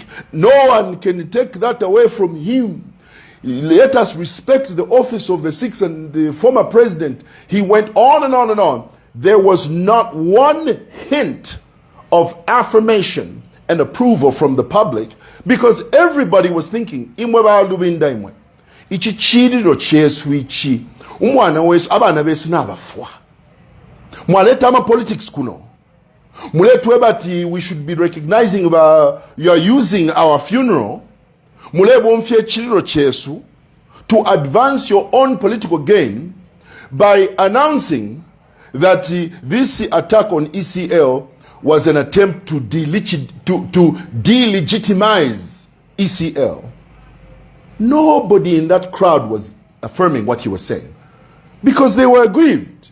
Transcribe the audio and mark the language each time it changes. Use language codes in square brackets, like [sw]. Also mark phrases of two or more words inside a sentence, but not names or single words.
[en] No one can take that away from him. Let us respect the office of the sixth and the former president. He went on and on and on. There was not one hint of affirmation and approval from the public, because everybody was thinking, [bem] mwewa Lubinda imwe. Ichi chiriro chesu ichi. Umwana wesu, abana besu nabafwa. Mwaleta ama politics kuno. Muletwe bati [en] we should be recognizing you are using our funeral. [bem] Mulebo mfye chiriro chesu [en] to advance your own political gain by announcing that this attack on ECL was an attempt to delegitimize ECL. Nobody in that crowd was affirming what he was saying, because they were aggrieved.